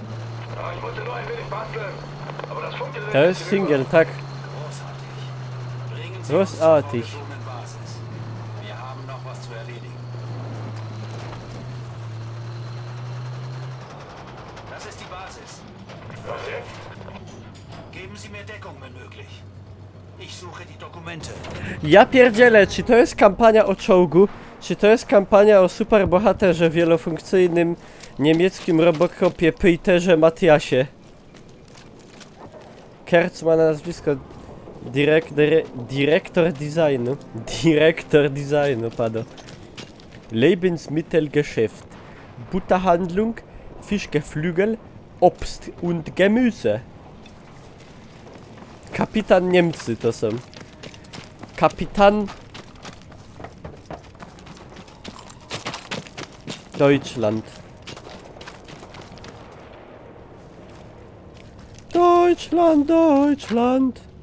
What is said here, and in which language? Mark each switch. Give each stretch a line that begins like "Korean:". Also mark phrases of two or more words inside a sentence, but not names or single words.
German: Ich musste nur ein wenig basteln. Aber das funktioniert.
Polish: To jest single, tak?
German: Großartig. Großartig. Wir haben noch was zu erledigen. Das ist die Basis. Was jetzt? Geben Sie mir Deckung, wenn möglich. Ich suche die Dokumente.
Polish: Ja pierdzielę, czy to jest kampania o czołgu? Czy to jest kampania o superbohaterze wielofunkcyjnym niemieckim Robocopie Peterze Matiasie? Kerz ma na nazwisko Dyrektor Designu. Dyrektor Designu, pado.
German: Lebensmittelgeschäft. Butterhandlung, Fischgeflügel, Obst und Gemüse.
Polish: Kapitan Niemcy to są.
German: Kapitan Deutschland. Deutschland, Deutschland.